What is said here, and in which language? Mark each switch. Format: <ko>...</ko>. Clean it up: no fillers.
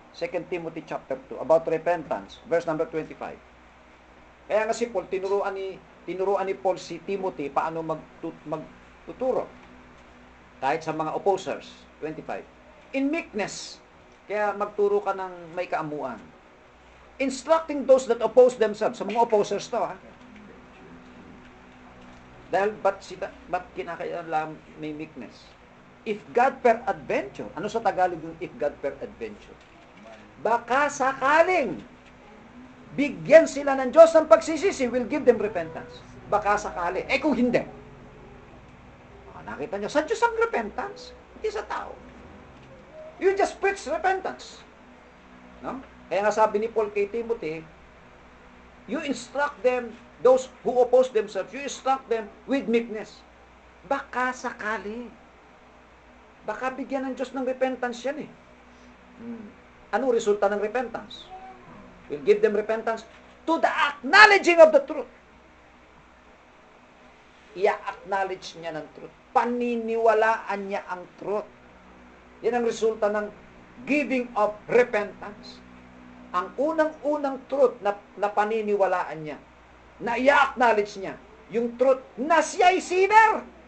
<en>2 Timothy chapter 2 about repentance, verse number 25.</en> <tl>Kaya nga si Paul, tinuruan ni Paul si Timothy paano magtuturo. Kahit sa mga opposers, 25.</tl> <en>In meekness,</en> <tl>kaya magturo ka ng may kaamuan.</tl> <en>instructing those that oppose themselves.</en> <tl>Sa mga opposers to, ha? Dahil ba't kinakailangan may meekness?</tl> <en>If God peradventure,</en> <tl>ano sa Tagalog yung</tl> <en>if God peradventure?</en> <tl>Baka sakaling bigyan sila ng Diyos ng pagsisisi,</tl> <en>will give them repentance.</en> <tl>Baka sakali. Kung hindi, nakita nyo, sa Diyos ang repentance, hindi sa tao.</tl> <en>You just preach repentance.</en> <tl>No? Kaya nga sabi ni Paul kay Timothy,</tl> <en>you instruct them, those who oppose themselves, you instruct them with meekness.</en> <tl>Baka sakali. Baka bigyan ng Diyos ng repentance yan eh. Anong resulta ng repentance?</tl> <en>Will give them repentance to the acknowledging of the truth.</en> <tl>I-acknowledge niya ng truth. Paniniwalaan niya ang truth. Yan ang resulta ng</tl> <en>giving of repentance.</en> <tl>Ang unang-unang truth na paniniwalaan niya, na i-acknowledge niya, yung truth na siya'y sinner.</tl>